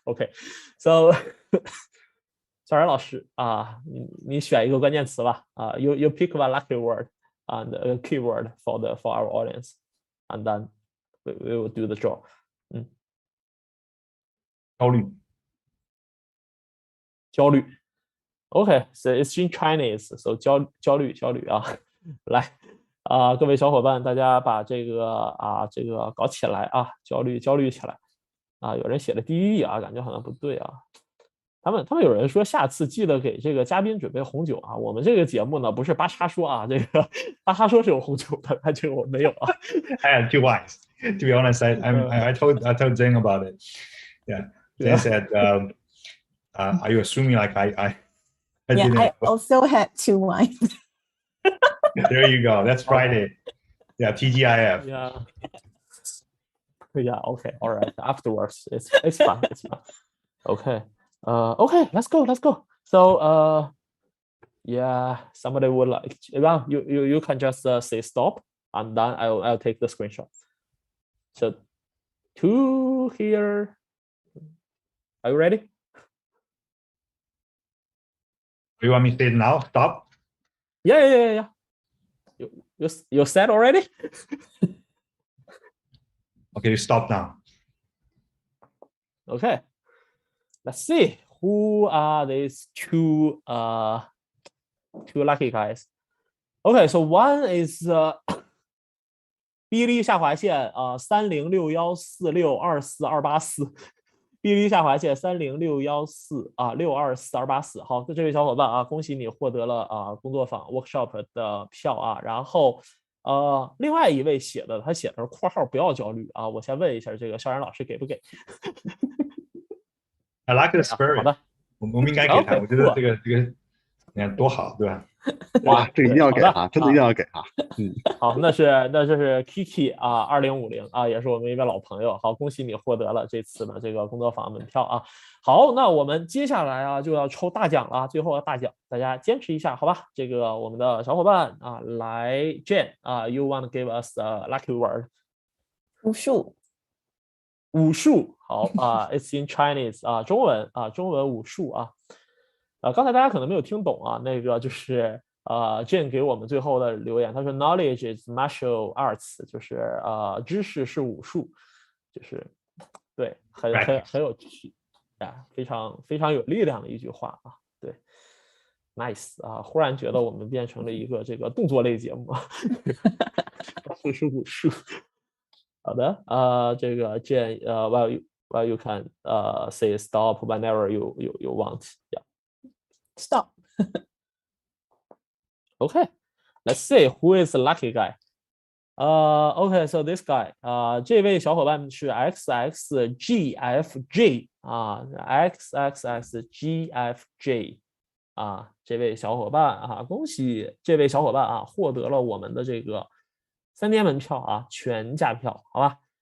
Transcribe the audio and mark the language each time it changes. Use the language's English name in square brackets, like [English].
[English] Okay, so [Chinese] 萧然老师你选一个关键词吧 [English] you pick one lucky word and a keyword for our audience.And then we will do the draw. 焦虑 Okay, so it's in Chinese. So [Chinese] 焦虑来各位小伙伴，大家把这个搞起来啊，焦虑起来啊！有人写的第一啊，感觉好像不对啊。他们有人说下次记得给这个嘉宾准备红酒啊。我们这个节目呢不是巴叉说啊，这个巴叉说是有红酒的，但这个我没有啊。 [English] I am too wise. To be honest, I told Zheng about it. Yeah, Zheng said, "Are you assuming like I didn't?" I also had 2 wines. There you go. That's Friday. Yeah, TGIF. Yeah. Okay. All right. Afterwards, it's fine. It's fine. Okay. Okay. Let's go. So, yeah. Somebody would like. Well, you can just say stop, and then I'll take the screenshot. So, 2 here. Are you ready? You want me to say it now? Stop. Yeah. You said already? Okay, you stop now. Okay. Let's see who are these 2 lucky guys. Okay, so one is [Chinese] 哔哩下划线306146242484，哔哩下划线306146242484。好，这位小伙伴啊，恭喜你获得了工作坊 workshop 的票啊。然后另外一位他写的是括号不要焦虑啊。我先问一下这个校园老师给不给 [English] I like the spirit. [Chinese] 好的，我们应该给他。我觉得这个你看多好，对吧？哇，这个一定要给他，真的一定要给他。好，那是 Kiki 啊，2050啊，也是我们一位老朋友。好，恭喜你获得了这次的这个工作坊门票啊。好，那我们接下来啊就要抽大奖了，最后的大奖，大家坚持一下，好吧？这个我们的小伙伴啊，来 Jane 啊 ， [English] You want to give us a lucky word？ [Chinese] 武术。武术，好啊， [English] It's in Chinese [Chinese] 啊，中文武术啊。刚才大家可能没有听懂啊，那个就是Jane 给我们最后的留言，他说 [English] Knowledge is martial arts， [Chinese] 就是知识是武术，就是对，很有趣啊，非常有力量的一句话啊，对 ，nice 啊，忽然觉得我们变成了一个这个动作类节目，这是武术。好的，这个 [English] Jane，well you can say stop whenever you want，yeah. Stop. Okay, let's see who is the lucky guy. Okay, so this guy, [Chinese] 这位小伙伴是 XXGFJ 啊 ，XXGFJ 啊，这位小伙伴啊，恭喜这位小伙伴啊，获得了我们的这个3天门票啊，全价票，好吧？